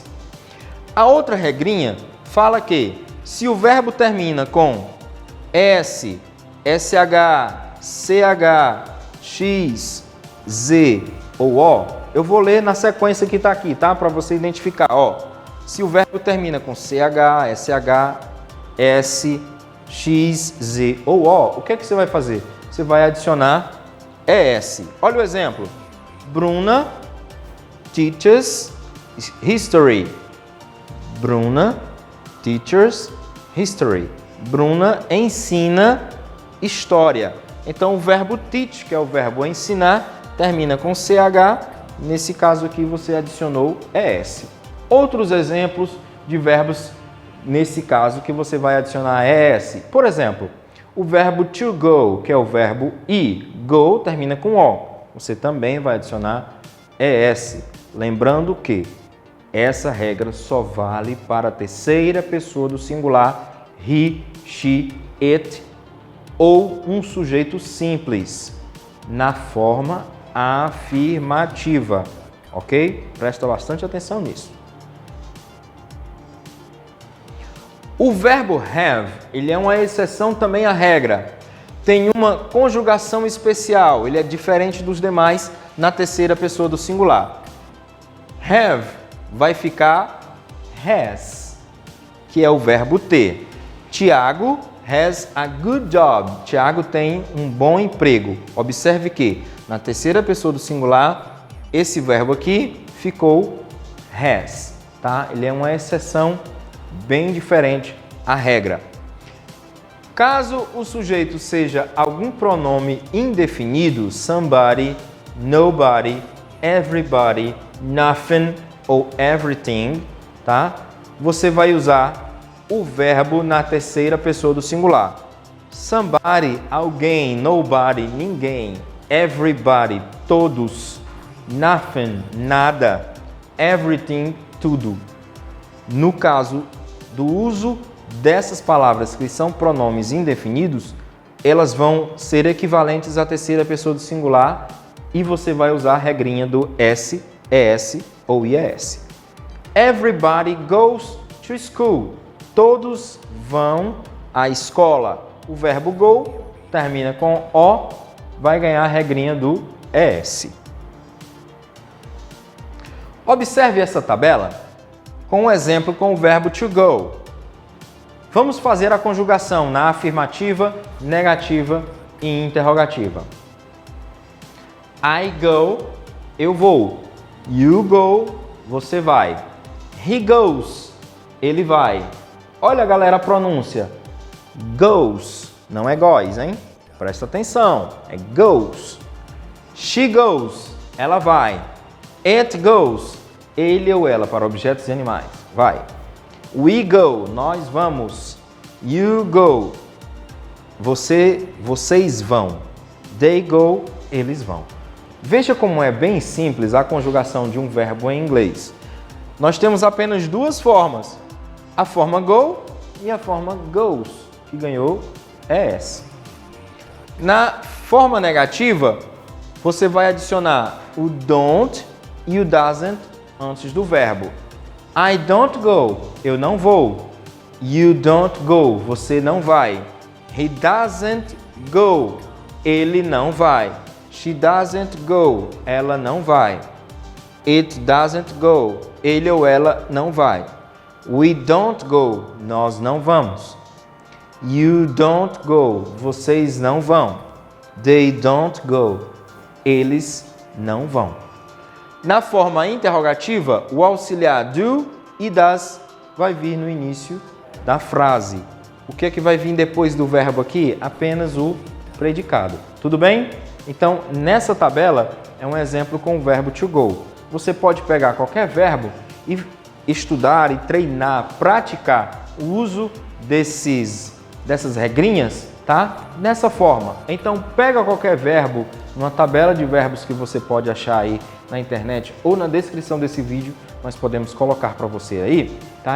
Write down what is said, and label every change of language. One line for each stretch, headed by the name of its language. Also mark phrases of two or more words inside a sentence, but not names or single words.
Portuguese: A outra regrinha fala que se o verbo termina com S, SH, CH, X, Z ou O, eu vou ler na sequência que está aqui, tá? Para você identificar, ó. Se o verbo termina com CH, SH, S, X, Z ou O, o que é que você vai fazer? Você vai adicionar ES. Olha o exemplo.
English: Bruna teaches history. Bruna teaches history.
Portuguese: Bruna ensina história. Então, o verbo teach, que é o verbo ensinar, termina com CH. Nesse caso aqui, você adicionou ES. Outros exemplos de verbos, nesse caso, que você vai adicionar ES. Por exemplo, o verbo
English: to go,
Portuguese: que é o verbo ir. Go termina com O. Você também vai adicionar ES. Lembrando que essa regra só vale para a terceira pessoa do singular,
English: he, she, it,
Portuguese: ou um sujeito simples, na forma afirmativa, ok? Presta bastante atenção nisso. O verbo have, ele é uma exceção também à regra. Tem uma conjugação especial, ele é diferente dos demais na terceira pessoa do singular. Have vai ficar has, que é o verbo ter.
English: Tiago has a good job.
Portuguese: Tiago tem um bom emprego. Observe que na terceira pessoa do singular, esse verbo aqui ficou has, tá? Ele é uma exceção bem diferente à regra. Caso o sujeito seja algum pronome indefinido,
English: somebody, nobody, everybody, nothing ou everything,
Portuguese: tá? Você vai usar o verbo na terceira pessoa do singular. Somebody, alguém, nobody, ninguém, everybody, todos, nothing, nada, everything, tudo. No caso do uso dessas palavras que são pronomes indefinidos, elas vão ser equivalentes à terceira pessoa do singular e você vai usar a regrinha do S, ES ou IES.
English: Everybody goes to school.
Portuguese: Todos vão à escola. O verbo go termina com O, vai ganhar a regrinha do ES. Observe essa tabela com um exemplo com o verbo
English: to go.
Portuguese: Vamos fazer a conjugação na afirmativa, negativa e interrogativa.
English: I go,
Portuguese: eu vou.
English: You go,
Portuguese: você vai.
English: He goes,
Portuguese: ele vai. Olha, galera, a pronúncia. Goes, não é goes, hein? Presta atenção, é goes.
English: She goes,
Portuguese: ela vai.
English: It goes,
Portuguese: ele ou ela, para objetos e animais, vai.
English: We go,
Portuguese: nós vamos.
English: You go,
Portuguese: vocês vão.
English: They go,
Portuguese: eles vão. Veja como é bem simples a conjugação de um verbo em inglês. Nós temos apenas duas formas, a forma go e a forma goes, que ganhou ES. Na forma negativa, você vai adicionar o don't e o doesn't antes do verbo.
English: I don't go,
Portuguese: eu não vou.
English: You don't go,
Portuguese: você não vai.
English: He doesn't go,
Portuguese: ele não vai.
English: She doesn't go,
Portuguese: ela não vai.
English: It doesn't go,
Portuguese: ele ou ela não vai.
English: We don't go,
Portuguese: nós não vamos.
English: You don't go,
Portuguese: vocês não vão.
English: They don't go,
Portuguese: eles não vão. Na forma interrogativa, o auxiliar do e das vai vir no início da frase. O que é que vai vir depois do verbo aqui? Apenas o predicado. Tudo bem? Então, nessa tabela é um exemplo com o verbo
English: to go.
Portuguese: Você pode pegar qualquer verbo e estudar e treinar, praticar o uso dessas regrinhas, tá? Dessa forma. Então, pega qualquer verbo, numa tabela de verbos que você pode achar aí na internet ou na descrição desse vídeo, nós podemos colocar para você aí, tá?